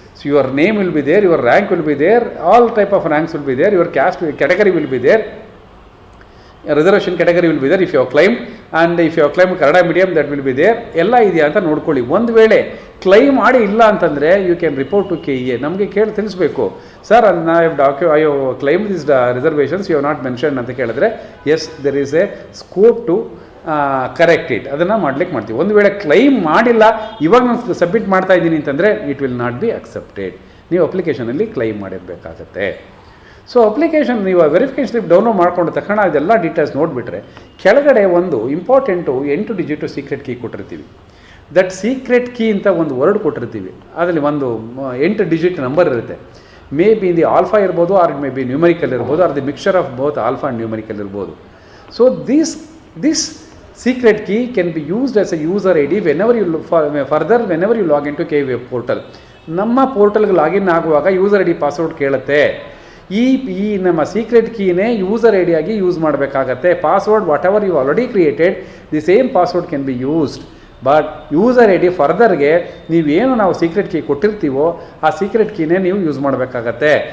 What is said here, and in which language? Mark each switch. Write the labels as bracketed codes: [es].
[en] So your name will be there, your rank will be there, all type of ranks will be there, your caste category will be there, reservation category will be there if you have claimed, and if you have claimed Kannada medium that will be there. [kn] ಎಲ್ಲ ಇದೆಯಾ ಅಂತ ನೋಡ್ಕೊಳ್ಳಿ. ಒಂದು ವೇಳೆ claim ಮಾಡಿ ಇಲ್ಲ ಅಂತಂದರೆ [en] you can report to [kn] KEA. ನಮಗೆ ತಿಳಿಸ್ಬೇಕು, [en] sir I have claim this reservations you have not mention [kn] ಅಂತ ಕೇಳಿದ್ರೆ [en] yes there is a scope to correct it, [kn] ಅದನ್ನು ಮಾಡ್ತೀವಿ. ಒಂದು ವೇಳೆ ಕ್ಲೈಮ್ ಮಾಡಿಲ್ಲ, ಇವಾಗ ನಾನು ಸಬ್ಮಿಟ್ ಮಾಡ್ತಾ ಇದ್ದೀನಿ ಅಂತಂದರೆ [en] It will not be accepted. [kn] ನೀವು ಅಪ್ಲಿಕೇಶನಲ್ಲಿ ಕ್ಲೈಮ್ ಮಾಡಿರಬೇಕಾಗತ್ತೆ. ಸೊ ಅಪ್ಲಿಕೇಶನ್ ನೀವು ವೆರಿಫಿಕೇಷನ್ ಸ್ಲಿಪ್ ಡೌನ್ಲೋಡ್ ಮಾಡ್ಕೊಂಡು ತಕ್ಷಣ ಅದೆಲ್ಲ ಡೀಟೇಲ್ಸ್ ನೋಡಿಬಿಟ್ರೆ ಕೆಳಗಡೆ ಒಂದು ಇಂಪಾರ್ಟೆಂಟು 8 ಡಿಜಿಟು ಸೀಕ್ರೆಟ್ ಕೀ ಕೊಟ್ಟಿರ್ತೀವಿ. ದಟ್ ಸೀಕ್ರೆಟ್ ಕೀ ಅಂತ ಒಂದು ವರ್ಡ್ ಕೊಟ್ಟಿರ್ತೀವಿ. ಅದರಲ್ಲಿ ಒಂದು 8 ಡಿಜಿಟ್ ನಂಬರ್ ಇರುತ್ತೆ. [en] May be the alpha ಇರ್ಬೋದು, or may be numerical ಇರ್ಬೋದು, or the mixture of both alpha and numerical ಇರ್ಬೋದು. So this secret key can be used as a user ID whenever you log into KVA portal. [kn] ನಮ್ಮ ಪೋರ್ಟಲ್ಗೆ login ಆಗುವಾಗ user ID password ಕೇಳುತ್ತೆ. ಈ ನಮ್ಮ secret ಕೀನೇ user ID ಆಗಿ use ಮಾಡಬೇಕಾಗತ್ತೆ. [en] Password whatever you already created, the same password can be used. [kn] But user ID ಫರ್ದರ್ಗೆ ನೀವೇನು ನಾವು ಸೀಕ್ರೆಟ್ ಕೀ ಕೊಟ್ಟಿರ್ತೀವೋ ಆ ಸೀಕ್ರೆಟ್ ಕೀನೇ ನೀವು ಯೂಸ್ ಮಾಡಬೇಕಾಗತ್ತೆ.